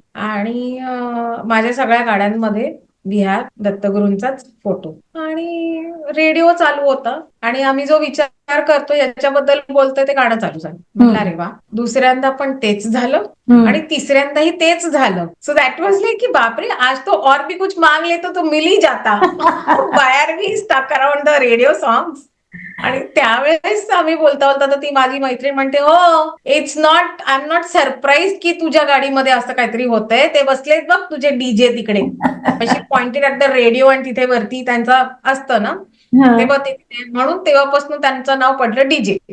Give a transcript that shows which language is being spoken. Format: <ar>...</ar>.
<mr>आणि माझ्या सगळ्या गाड्यांमध्ये</mr> <en>we have</en> <mr>दत्तगुरूंचाच फोटो आणि रेडिओ चालू होता आणि आम्ही जो विचार करतो याच्याबद्दल बोलतोय ते गाणं चालू झालं. म्हटलं अरे वा, दुसऱ्यांदा पण तेच झालं आणि तिसऱ्यांदाही तेच झालं.</mr> <en>so that was like</en> <hi>की बापरे, आज तो और भी कुछ मांग लेतो तो मिल ही जाता.</hi> <en>Why are we stuck around the radio songs.</en> <mr>आणि त्यावेळेस आम्ही बोलता बोलता तर ती माझी मैत्रीण म्हणते हो</mr> <en>it's not, I am not surprise</en> <mr>की तुझ्या गाडीमध्ये असं काहीतरी होतंय. ते बसलेत बघ तुझे डीजे तिकडे.</mr> <en>she pointed at the radio</en> <mr>आणि तिथे वरती त्यांचा असतं ना तेव्हा ते, म्हणून तेव्हापासून त्यांचं नाव पडलं डीजे.</mr>